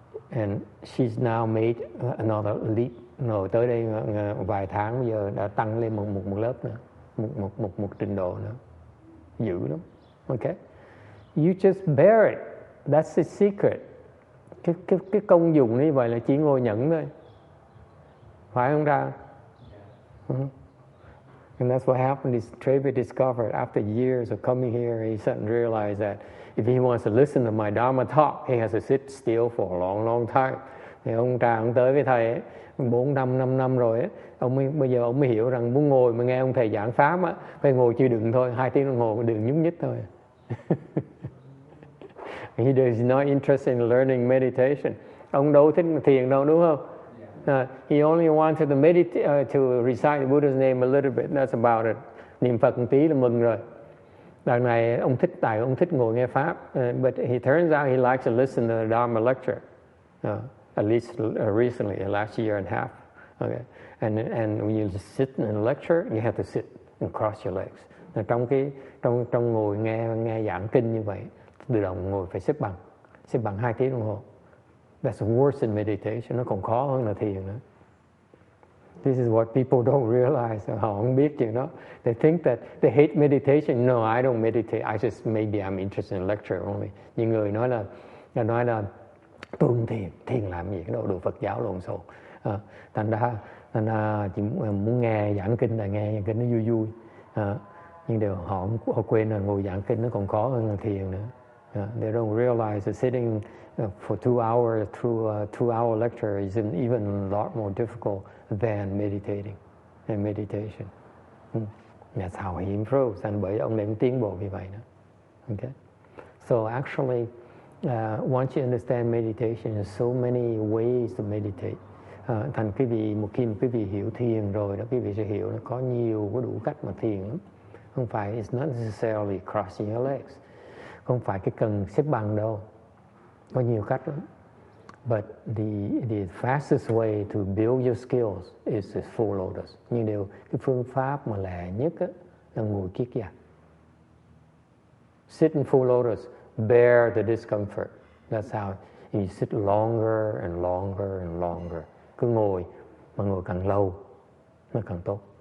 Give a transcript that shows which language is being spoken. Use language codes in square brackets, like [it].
[en] And she's now made another leap. [vi] Rồi tới đây vài tháng bây giờ đã tăng lên một lớp nữa, một trình độ nữa. Dữ lắm. [en] Okay? You just bear it. That's the secret. [vi] Cái công dụng như vậy là chỉ ngồi nhẫn thôi. Phải không ta? [en] And that's what happened. Trevi discovered after years of coming here, he suddenly realized that if he wants to listen to my Dharma talk, he has to sit still for a long, long time. [vi] Thì ông tới với thầy ấy, 4-5 năm rồi ấy, bây giờ ông mới hiểu rằng muốn ngồi mà nghe ông thầy giảng pháp á, phải ngồi chịu đựng thôi, 2 tiếng đồng hồ đừng nhúc nhích thôi. [en] He is not interested in learning meditation. [vi] Ông đâu thích thiền đâu, đúng không? [en] He only wanted to meditate, to recite the Buddha's name a little bit. That's about it. [vi] Niệm Phật một tí là mừng rồi. Đằng này ông thích ngồi nghe pháp. [en] But he turns out he likes to listen to the Dharma lecture. At least recently, last year and a half. Okay. And when you sit in a lecture, you have to sit and cross your legs. [vi] Trong ngồi nghe giảng kinh như vậy, tự động ngồi phải xếp bằng 2 tiếng đồng hồ. [en] That's worse than meditation. [vi] Nó còn khó hơn là thiền nữa. [en] This is what people don't realize. [vi] Họ không biết chuyện đó. [en] They think that they hate meditation. No, I don't meditate. I just maybe I'm interested in lecture only. [vi] Những người nói là tôi thiền làm gì, cái đồ Phật giáo lộn xộn. Thành ra chỉ muốn nghe giảng kinh là nghe giảng kinh nó vui vui. Nhưng họ quên là ngồi giảng kinh nó còn khó hơn là thiền nữa. [en] They don't realize that sitting for 2 hours through a 2-hour lecture is even a lot more difficult than meditating and meditation. That's how he improves. [vi] And bởi ông này cũng tiến bộ như vậy đó. [en] Okay? So actually, once you understand meditation, there's so many ways to meditate. [vi] Thành quý vị, một khi quý vị hiểu thiền rồi đó, quý vị sẽ hiểu nó có nhiều có đủ cách mà thiền lắm. Không phải, [en] it's not necessarily crossing your legs. [vi] Không phải cái cần xếp bằng đâu. Có nhiều cách lắm. [en] But the fastest way to build your skills is the full lotus. [vi] Nhưng cái phương pháp mà lẹ nhất á, là ngồi kiết giặc. [en] Sit in full lotus, bear the discomfort. That's how you sit longer and longer and longer. [vi] Cứ ngồi, mà ngồi càng lâu, nó càng tốt.